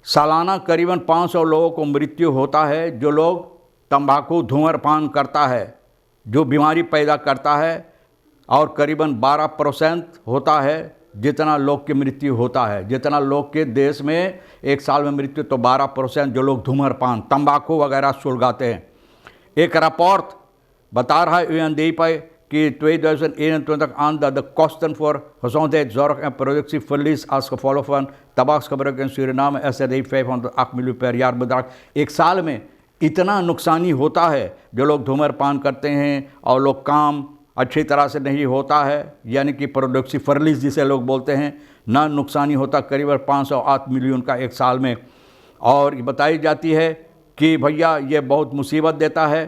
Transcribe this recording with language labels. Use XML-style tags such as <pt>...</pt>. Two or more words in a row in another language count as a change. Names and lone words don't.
<hi>सालाना करीबन 500 लोगों को मृत्यु होता है जो लोग तंबाकू धूम्रपान करता है, जो बीमारी पैदा करता है, और करीबन 12% होता है जितना लोग की मृत्यु होता है। जितना लोग के देश में एक साल में मृत्यु, तो 12% जो लोग धूम्रपान तंबाकू वगैरह सुलगाते हैं। एक रिपोर्ट बता रहा है UNDP कि</hi> <nl>2021 aan dat de kosten voor gezondheidszorg en productieverlies als gevolg van tabaksgebruik in Suriname SRD 508 miljoen per jaar bedraagt।</nl> <hi>एक साल में इतना नुकसानी होता है जो लोग धूम्रपान करते हैं और लोग काम अच्छी तरह से नहीं होता है, यानी कि प्रोडक्टिव जिसे लोग बोलते हैं, ना नुकसानी होता करीबन 508 मिलियन का एक साल में। और बताई जाती है कि भैया ये बहुत मुसीबत देता है।</hi>